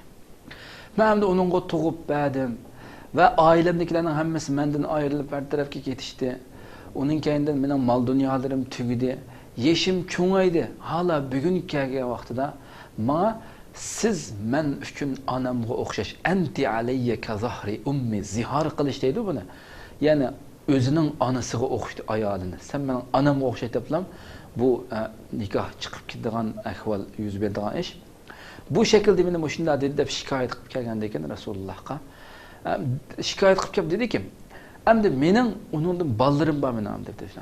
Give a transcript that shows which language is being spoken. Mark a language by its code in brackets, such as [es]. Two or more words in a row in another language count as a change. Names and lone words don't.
[uz] Men ham uningga tug'ib berdim va oilamdagilarning hammasi mendan ayrilib bir tarafga ketishdi. Uning keyindan mening mol dunyolarim tugidi, yeshim cho'ngaydi. Hala bugun kelgan vaqtida ma siz men uchun onamga o'xshash [ar] أنت علي كظهر أمي [uz] zihar qilish deydi buni. Ya'ni o'zining onasiga o'xshaydi ayolini. Sen mening onamga o'xshaytiblam. Bu nikoh chiqib ketadigan ahvol yuz beradigan ish. Bu shaklda meni shunday dedi deb shikoyat qilib kelgan ekan Rasulullohga. Shikoyat qilib kelib dediki, "Endi mening uningdan ballarim bor mening" deb dedi.